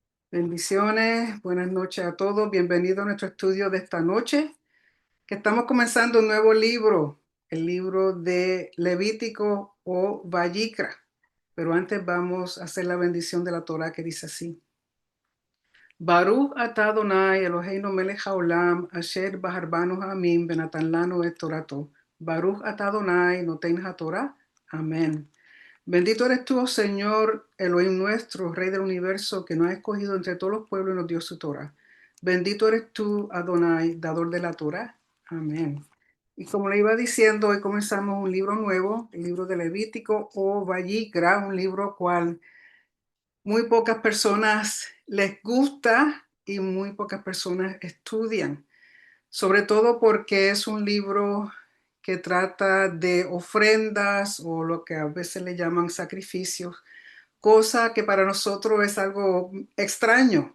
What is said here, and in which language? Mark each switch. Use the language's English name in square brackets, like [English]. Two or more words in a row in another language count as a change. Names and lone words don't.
[Spanish] Bendiciones, buenas noches a todos. Bienvenidos a nuestro estudio de esta noche, que estamos comenzando un nuevo libro, el libro de Levítico o Vayikra. Pero antes vamos a hacer la bendición de la Torah que dice así. [Hebrew] ברוך אתה אדני אלהינו מלך העולם אשר בחר בנו העמים ונתן לנו את תורתו. ברוך אתה אדני נותן התורה. [Spanish] Amén. Bendito eres tú, oh Señor, Elohim nuestro, Rey del universo, que nos ha escogido entre todos los pueblos y nos dio su Torah. Bendito eres tú, Adonai, dador de la Torah. Amén. Y como le iba diciendo, hoy comenzamos un libro nuevo, el libro de Levítico o Vayikra, un libro cual muy pocas personas les gusta y muy pocas personas estudian, sobre todo porque es un libro que trata de ofrendas o lo que a veces le llaman sacrificios, cosa que para nosotros es algo extraño.